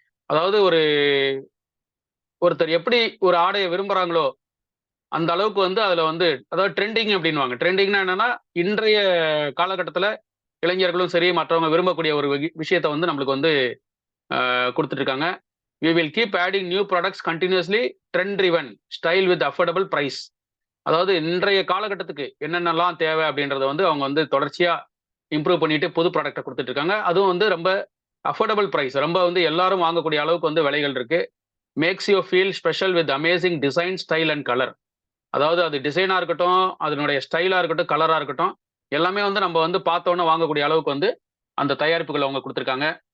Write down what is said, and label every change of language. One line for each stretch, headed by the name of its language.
Tamil: அதாவது ஒருத்தர் எப்படி ஒரு ஆடைய விரும்புறாங்களோ, அந்த அளவுக்கு வந்து அதுல வந்து அதாவது ட்ரெண்டிங் அப்படின்னுவாங்க. ட்ரெண்டிங்னா என்னன்னா, இன்றைய காலகட்டத்தில இளைஞர்களும் சரி, மற்றவங்க விரும்பக்கூடிய ஒரு விஷயத்த வந்து நம்மளுக்கு வந்து குடுத்துட்டு இருக்காங்க.
English: we will keep adding new products continuously, trend driven, style with affordable price.
Tamil: அதாவது இன்றைய காலகட்டத்துக்கு என்னென்னலாம் தேவை அப்படின்றத வந்து அவங்க வந்து தொடர்ச்சியா இம்ப்ரூவ் பண்ணிட்டு புது ப்ராடக்ட்டை கொடுத்துட்டு இருக்காங்க. அதுவும் வந்து ரொம்ப அஃபோர்டபுள் பிரைஸ், ரொம்ப வந்து எல்லாரும் வாங்கக்கூடிய அளவுக்கு வந்து விலைகள் இருக்கு.
English: Makes you feel special with amazing design, style and colour.
Tamil: அதாவது அது டிசைனா இருக்கட்டும், அதனுடைய ஸ்டைலா இருக்கட்டும், கலரா இருக்கட்டும், எல்லாமே வந்து நம்ம வந்து பார்த்தோன்னே வாங்கக்கூடிய அளவுக்கு வந்து அந்த தயாரிப்புகள் அவங்க கொடுத்துருக்காங்க.